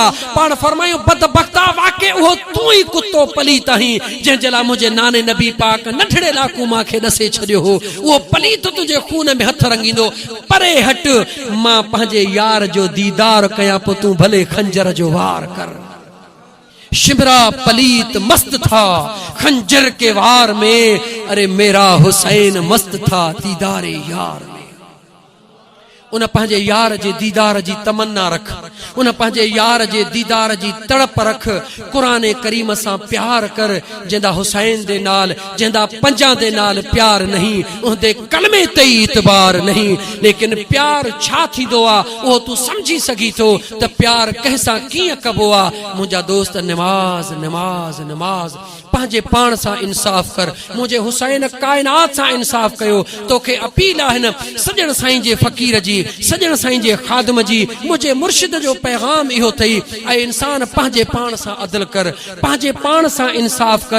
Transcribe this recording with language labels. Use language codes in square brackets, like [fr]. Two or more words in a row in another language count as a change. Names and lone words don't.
[sd] पाण फरमायो बदबख्ता वाक़ई उहो तूं ई कुत्तो पलीत आहीं जंहिंजे लाइ मुंहिंजे नाने नबी पाक नंढड़े लाकू मूंखे ॾसे छॾियो हो। उहो पलीत तुंहिंजे खून में हथ रंगींदो। परे हट, मां पंहिंजे यार जो दीदार कयां, पोइ तूं भले खंजर जो वार कर। [ur] شمرا پلید مست تھا خنجر کے وار میں، ارے میرا حسین مست تھا دیدارِ یار میں. [sd] उन पंहिंजे यार जे दीदार जी तमन्ना रख, उन पंहिंजे यार जे दीदार जी तड़प रख। कुरान करीम सां प्यार कर, [pa] جہندا حسین دے نال جہندا پنجاں دے نال پیار نہیں، اوہدے کلمے تے اعتبار نہیں. [sd] लेकिन प्यार छा थींदो आहे उहो तूं समझी सघी थो त प्यार कंहिंसां कीअं कबो आहे। मुंहिंजा दोस्त नमाज नमाज नमाज पंहिंजे पाण सां इंसाफ़ कर। मुंहिंजे हुसैन काइनात सां इंसाफ़ कयो। तोखे अपील आहे न सजण साईं जे फ़कीर जी, सजण साईं जे ख़ादम जी, मुझे मुर्शिद जो पैगाम इहो थई ऐं इंसान पंहिंजे पाण सां अदल कर, पंहिंजे पाण सां इंसाफ़ कर।